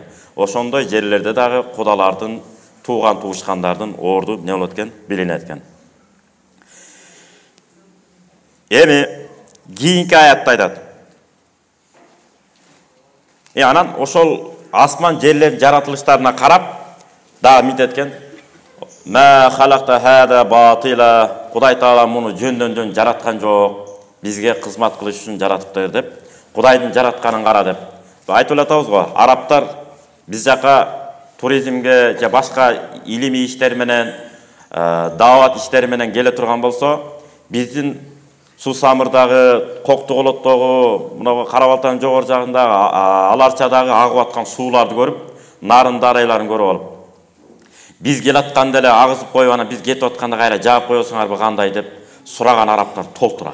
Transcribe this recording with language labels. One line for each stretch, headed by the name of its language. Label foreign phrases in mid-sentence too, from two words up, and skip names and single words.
Kyrgyz: Ошондой жерлерде дагы кудалардын, тууган туушкандардын орду эмне болот экен? Билинет экен. Эми кийинки аятта айтат. Анан ошол асман жерлер жаратылыштарына карап да мынтет экен.
Arabic: ما خلقت هذا باطلا.
Kyrgyz: Кудай Таала муну жөндөн жараткан жок. Бизге кызмат кылыш үчүн жаратыптыр деп. Кудайдын жаратканын кара деп. Айтып атабыз го, арабтар Биз жака туризмге же башка илимий иштер менен, даават иштери менен келе турган болсо, биздин Суу Самырдагы, Коктуголоттогу, мына Кара-Балтанын жогору жагындагы, Аларчадагы агып аткан сууларды көрүп, нарын дарайларын көрүп алып, биз келатканда эле агызып коюп, анан биз кетип атканда кайра жаап коесуңарбы кандай деп сураган арабтар толтура.